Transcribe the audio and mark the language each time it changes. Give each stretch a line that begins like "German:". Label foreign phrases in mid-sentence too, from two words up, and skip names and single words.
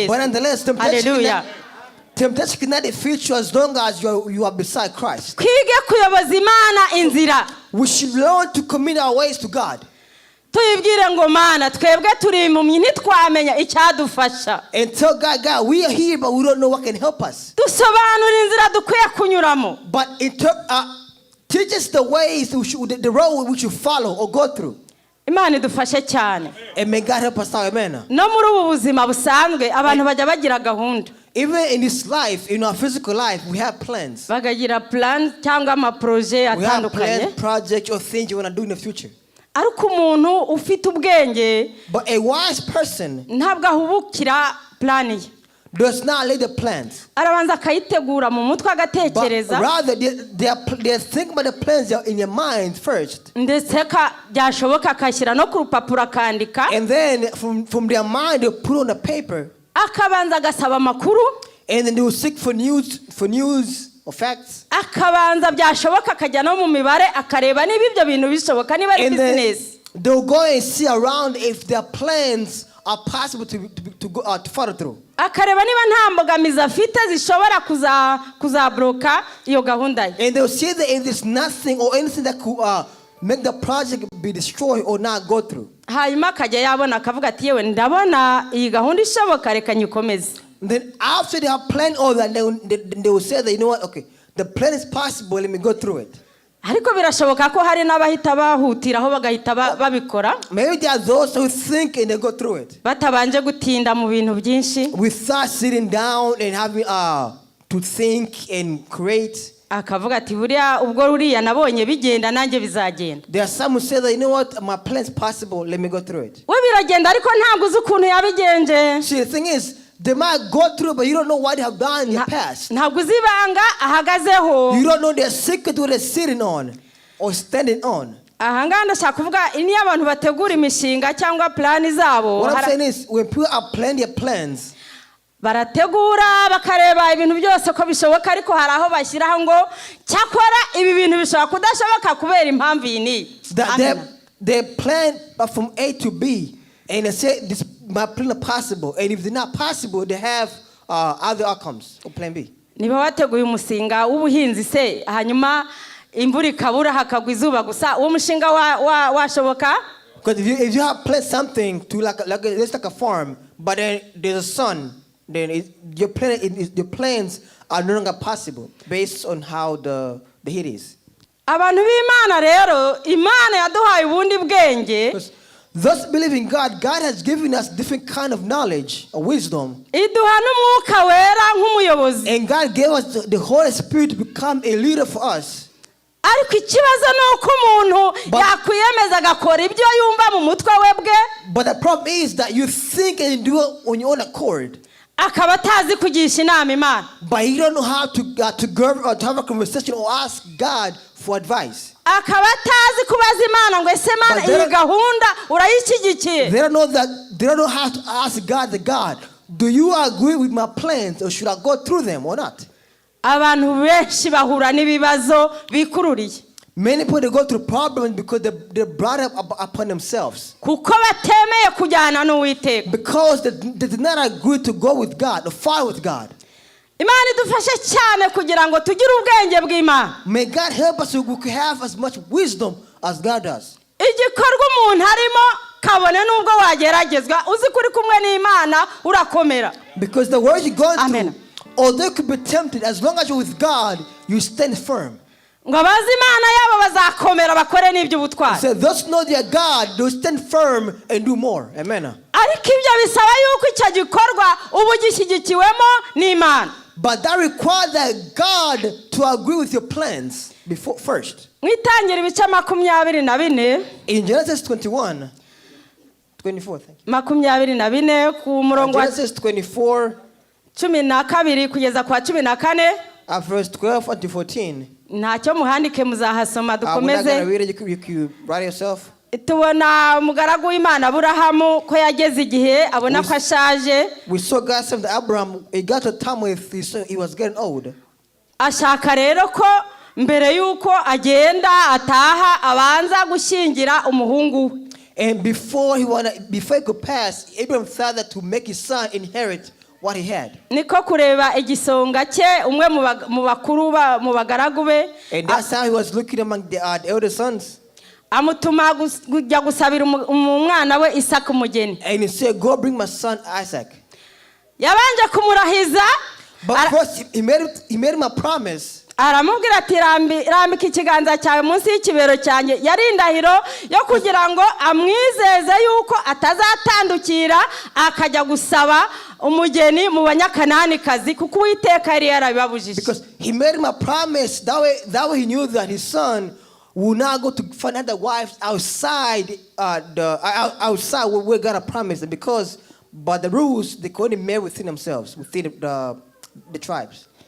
English: But nonetheless, temptation cannot defeat you as long as you are beside Christ.
Kinyarwanda: Twige kuyoboza Imana inzira.
English: We should learn to commit our ways to God.
Kinyarwanda: Tuyibwire ngo Mana twebwe turi impumyi ntitwamenya icyadufasha.
English: And tell God, we are here but we don't know what can help us. Dusobanura inzira dukwiye kunyuramo. But teach us the ways, the road we should follow or go through. Imana idufashe cyane. And may God help us out, amen.
Kinyarwanda: No muri ubu buzima busanzwe abantu bajya bagira gahunda.
English: Even in this life, in our physical life, we have plans.
Kinyarwanda: Bagagira plan cyangwa ama projet atandukanye.
English: We have plans, projects or things you want to do in the future.
Kinyarwanda: Ariko umuntu ufite ubwenge,
English: but a wise person
Kinyarwanda: ntabwo ahubukira plan ye.
English: Does not lay the plans.
Kinyarwanda: Arabanza akayitegura mu mutwe agatekereza.
English: But rather they think about the plans in your mind first.
Kinyarwanda: Ndetse byashoboka akashyira no ku rupapuro akandika.
English: And then from their mind they put on the paper.
Kinyarwanda: Akabanza agasaba amakuru.
English: And then they will seek for news or facts.
Kinyarwanda: Akabanza byashoboka akajya no mu mibare akareba niba ibyo bintu bishoboka niba ari business.
English: They'll go and see around if their plans are possible to go to follow through.
Kinyarwanda: Akareba niba nta mbogamizi afite zishobora kuzabloka iyo gahunda ye.
English: And they'll see that if there's nothing or anything that could make the project be destroyed or not go through.
Kinyarwanda: Hanyuma akajya yabona akavuga ati yewe ndabona iyi gahunda ishoboka reka nyikomeze.
English: Then after they have planned all that, they will say that, you know what, okay, the plan is possible, let me go through it.
Kinyarwanda: Ariko birashoboka ko hari n'abahita bahutiraho bagahita babikora.
English: Maybe there are those who think and they go through it.
Kinyarwanda: Batabanje gutinda mu bintu byinshi.
English: Without sitting down and having to think and create.
Kinyarwanda: Akavuga ati buriya ubwo ruriya nabonye bigenda nanjye bizagenda.
English: There are some who say that, you know what, my plan is possible, let me go through it.
Kinyarwanda: We biragenda ariko ntabwo uzi ukuntu yabigenje.
English: See, the thing is, they might go through, but you don't know what they have done in the past.
Kinyarwanda: Ntabwo uzi ibanga ahagazeho.
English: You don't know their secret what they're sitting on or standing on.
Kinyarwanda: Ahanga ndashaka kuvuga niyo abantu bategura imishinga cyangwa plan zabo.
English: What I'm saying is, when people are planning their plans,
Kinyarwanda: barategura bakareba ibintu byose ko bishoboka ariko hari aho bashyiraho ngo cyakora ibi bintu bishobora kudashoboka kubera impamvu iyi.
English: They plan from A to B and they say this my plan is possible, and if they're not possible they have other outcomes or plan B.
Kinyarwanda: Niba wateguye umusinga w'ubuhinzi se hanyuma imvura ikabura hakagwa izuba gusa uwo mushinga washoboka?
English: Because if you have planned something to like a farm, but then there's a sun, then your plans are no longer possible based on how the Here it is.
Kinyarwanda: Abantu b'Imana rero, Imana yaduhaye ubundi bwenge.
English: Thus believing God has given us different kind of knowledge or wisdom.
Kinyarwanda: Iduha n'Umwuka Wera nk'umuyobozi.
English: And God gave us the Holy Spirit to become a leader for us.
Kinyarwanda: Ariko ikibazo nuko umuntu yakwiyemeza agakora ibyo yumva mu mutwe we bwe.
English: But the problem is that you think and do it on your own accord.
Kinyarwanda: Akaba atazi kugisha inama Imana.
English: But you don't know how to govern or to have a conversation or ask God for advice.
Kinyarwanda: Akaba atazi kubaza Imana ngo ese Imana iyi gahunda urayishyigikiye.
English: They don't know how to ask God, do you agree with my plans or should I go through them or not?
Kinyarwanda: Abantu benshi bahura n'ibibazo bikururiye.
English: Many people, they go through problems because they brought up upon themselves.
Kinyarwanda: Kuko batemeye kujyana n'Uwiteka.
English: Because they did not agree to go with God, or follow with God.
Kinyarwanda: Imana idufashe cyane kugira ngo tugire ubwenge bw'Imana.
English: May God help us so we can have as much wisdom as God does.
Kinyarwanda: Igikorwa umuntu harimo kabone nubwo wageragezwa uzi kuri kumwe n'Imana urakomera.
English: Because the world you're going through, Amen. although you could be tempted, as long as you're with God, you stand firm.
Kinyarwanda: Ngo abazi Imana yabo bazakomera bakore n'iby'ubutwari.
English: So those know their God, they stand firm and do more. Amen.
Kinyarwanda: Ariko ibyo bisaba yuko icyo gikorwa ubu gishyigikiwemo n'Imana.
English: But that requires that God to agree with your plans before first.
Kinyarwanda: Mwitangira ibice 24
English: In Genesis 24, thank you.
Kinyarwanda: 24 ku murongo wa
English: Genesis 24,
Kinyarwanda: 12 kugeza kwa 14.
English: verse 12 to 14.
Kinyarwanda: Ntacyo muhandike muzahasoma
English: We're not going to
Kinyarwanda: dukomeze.
English: read it. You write yourself.
Kinyarwanda: Tubona umugaragu w'Imana Aburahamu ko yageze igihe abona ko ashaje.
English: We saw God saying to Abraham, he got to a time where he was getting old.
Kinyarwanda: Ashaka rero ko mbere yuko agenda ataha abanza gushyingira umuhungu we.
English: And before he could pass, Abraham thought that to make his son inherit what he had.
Kinyarwanda: Niko kureba igisonga cye umwe mu bakuru mu bagaragu be.
English: And that's how he was looking among the elder sons.
Kinyarwanda: Amutuma kujya gusabira umwana we Isaka umugeni.
English: And he said, go bring my son Isaac.
Kinyarwanda: Yabanje kumurahiza.
English: But first he made him a promise.
Kinyarwanda: Aramubwira ati rambika ikiganza cyawe munsi y'ikibero cyanjye. Yari indahiro yo kugira ngo amwizeze yuko atazatandukira akajya gusaba umugeni mu banyakananikazi kuko Uwiteka yari yarabibabujije.
English: Because he made him a promise, that way he knew that his son would not go to find other wives outside where God had promised, because by the rules they could only marry within themselves, within the tribes.